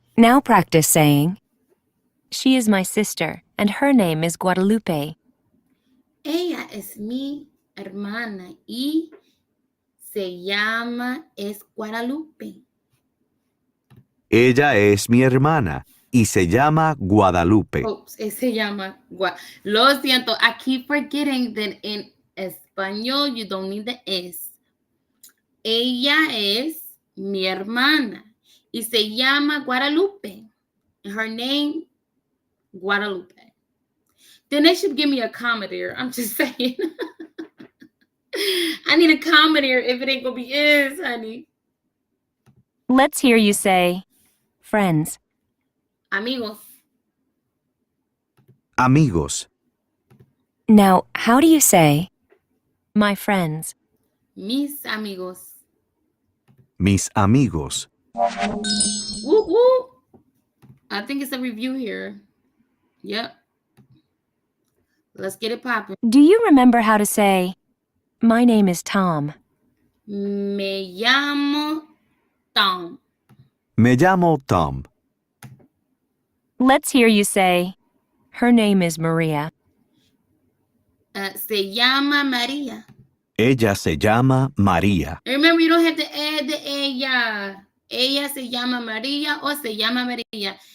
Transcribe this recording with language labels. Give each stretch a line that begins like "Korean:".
English: Now practice saying, she is my sister, and her name is Guadalupe.
Spanish: Ella es mi hermana y se llama Guadalupe. Ella es mi hermana y se llama Guadalupe.
English: Oops,
Spanish: se llama Lo siento,
English: I keep forgetting that in español you don't need the S.
Spanish: Ella es mi hermana y se llama Guadalupe.
English: Her name, Guadalupe. Then they should give me a comma there. I'm just saying. I need a comma there if it ain't gonna be is, honey. Let's hear you say, friends.
Spanish: Amigos. Amigos.
English: Now, how do you say, my friends?
Spanish: Mis amigos. Mis amigos. Woo woo.
English: I think it's a review here. Yep. Let's get it popping. Do you remember how to say, my name is Tom?
Spanish: Me llamo Tom. Me llamo Tom.
English: Let's hear you say, her name is Maria.
Spanish: Se llama María. Ella se llama María.
English: Remember, you don't have to add the ella.
Spanish: Ella se llama María or se llama María.